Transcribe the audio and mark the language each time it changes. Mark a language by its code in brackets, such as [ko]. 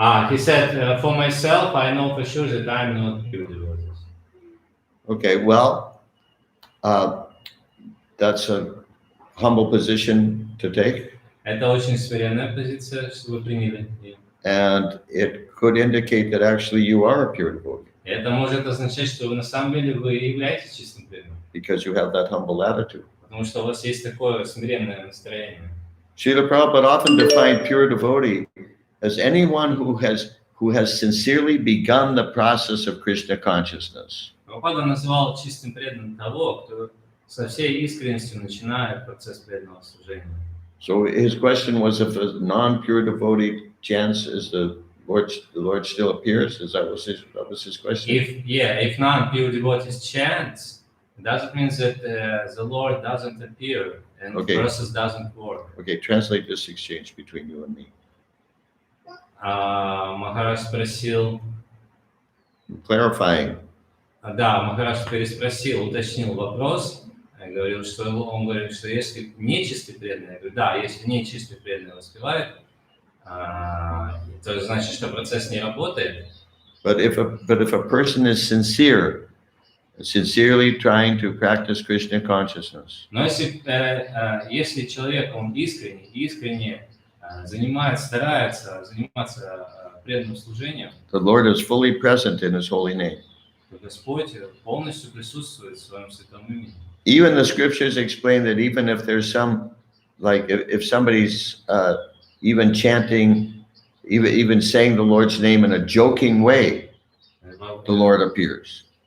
[en] He said, for myself, I know for sure that I'm not pure devotee. Okay, well, that's a humble position to take. [ru] Это очень смиренная позиция, что вы приняли. [en] And it could indicate that actually you are a pure devotee. [ru] Это может означать, что вы на самом деле вы являетесь чистым преданным. [en] Because you have that humble attitude. [ru] Потому что у вас есть такое смиренное настроение. [en] Srila Prabhupada often defined pure devotee as anyone who has sincerely begun the process of Krishna consciousness. [ru] Прабхупада назвал чистым преданным того, кто со всей искренностью начинает процесс преданного служения. [en] So his question was, if a non-pure devotee chants, is the Lord still appears? That was his question? If non-pure devotees chant, does it mean that the Lord doesn't appear and the process doesn't work? Okay, translate this exchange between you and me. [ru] Махарадж спросил... [en] Clarifying. [ru] Да, Махарадж переспросил, уточнил вопрос. Он говорил, что если нечистый преданный, я говорю, да, если нечистый преданный воспевает, то значит, что процесс не работает. [en] But if a person is sincerely trying to practice Krishna consciousness. [ru] Но если человек, он искренне старается заниматься преданным служением, [en] the Lord is fully present in His holy name. [ru] То Господь полностью присутствует в своем святом имени. [en] Even the scriptures explain that even if there's some, like if somebody's even chanting, even saying the Lord's name in a joking way, the Lord appears.